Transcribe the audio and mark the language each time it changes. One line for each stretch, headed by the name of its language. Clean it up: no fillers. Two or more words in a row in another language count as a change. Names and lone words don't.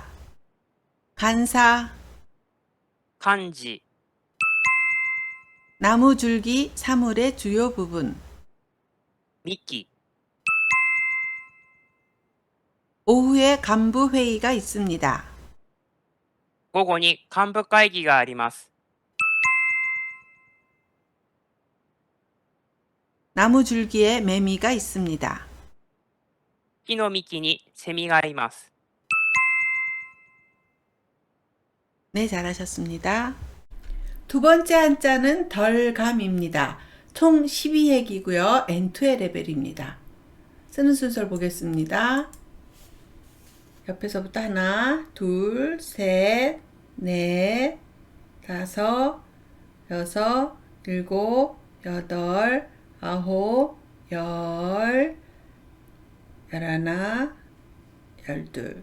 Korean: 간사, 漢字 나무 줄기, 사물의 주요 부분. 幹 오후에 간부 회의가 있습니다.
Japanese: 午後に幹部会議があります。
Korean: 나무 줄기에 매미가 있습니다.
Japanese: 木の幹にセミがいます。
Korean: 네, 잘하셨습니다. 두 번째 한자는 덜감입니다. 총 12획이고요. N2의 레벨입니다. 쓰는 순서를 보겠습니다. 옆에서부터 하나, 둘, 셋, 넷, 다섯, 여섯, 일곱, 여덟, 아홉, 열, 열하나, 열둘.